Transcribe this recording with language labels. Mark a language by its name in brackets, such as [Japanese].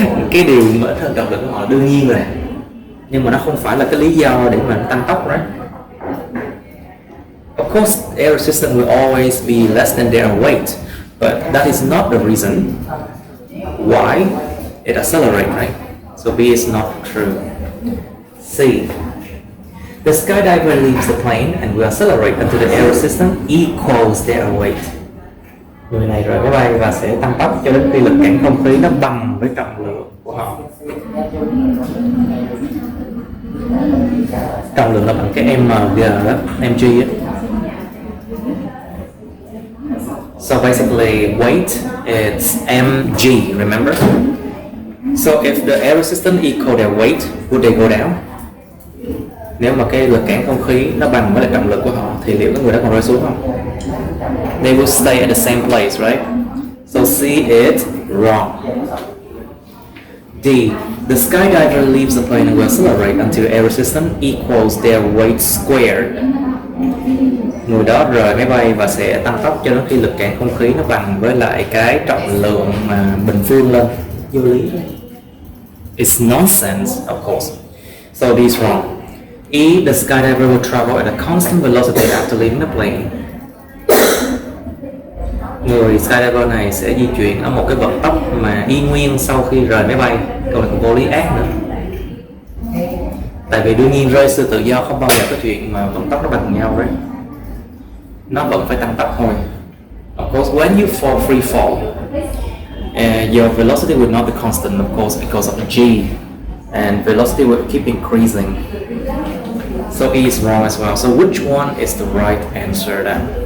[Vietnamese] Cái điều mà ít hơn trọng lượng của họ đương nhiên rồi, nhưng mà nó không phải là cái lý do để mà tăng tốc, right? [English] Of course, air resistance will always be less than their weight, but that is not the reason why it accelerates, right? So B is not true. C. The skydiver leaves the plane and will accelerate until the air resistance equals their weight. [Vietnamese] Người này rời máy bay và sẽ tăng tốc cho đến khi lực cản không khí nó bằng với trọng lượng của họ. Trọng lượng là bằng cái mg đó, mg á. [English] So basically, weight is mg, remember? So if the air resistance equal their weight, would they go down? [Vietnamese] Nếu mà cái lực cản không khí nó bằng với lại trọng lượng của họ thì liệu cái người đó còn rơi xuống không? [English] They will stay at the same place, right? So C is wrong. D. The skydiver leaves the plane and will accelerate until air resistance equals their weight squared. [Vietnamese] Người đó rời máy bay và sẽ tăng tốc cho đến khi lực cản không khí nó bằng với lại cái trọng lượng mà bình phương lên. Vô lý. [English] It's nonsense, of course. So this is wrong. E. The skydiver will travel at a constant velocity after leaving the plane. [Vietnamese] Người skydiver này sẽ di chuyển ở một cái vận tốc mà y nguyên sau khi rời máy bay. Câu này còn vô lý ác nữa. Tại vì đương nhiên rơi sự tự do không bao giờ có chuyện mà vận tốc nó bằng nhau, right? Nó vẫn phải tăng tốc thôi. [English] Of course, when you fall free fall, your velocity will not be constant, of course, because of g, and velocity will keep increasing. So E is wrong as well. So which one is the right answer then?